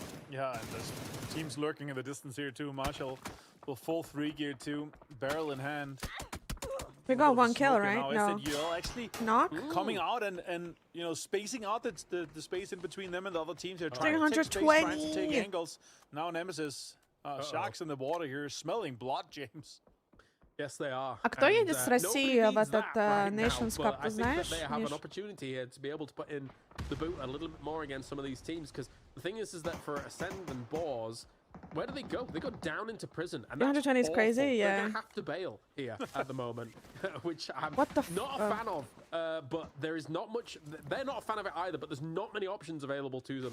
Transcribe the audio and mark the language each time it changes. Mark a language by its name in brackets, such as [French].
[English] Yeah, and there's teams lurking in the distance here too. Marshall will full 3 gear too, barrel in hand. We got 1 kill, right? No. Actually Knock? coming out and you know spacing out the space in between them and the other teams. They're trying to take space, trying to take angles. Now Nemesis, sharks in the water here, smelling blood, James. Yes, they are. [Russian] А кто едет с России в этот Nations Cup, ты знаешь? [English] They have an opportunity here to be able to put in the boot a little bit more against some of these teams, because the thing is that for Ascend and Boars, where do they go? They go down into prison, and that's 120 is crazy. Yeah, they're gonna have to bail here at the moment, which I'm not a fan of. But there is not much. They're not a fan of it either. But there's not many options available to them.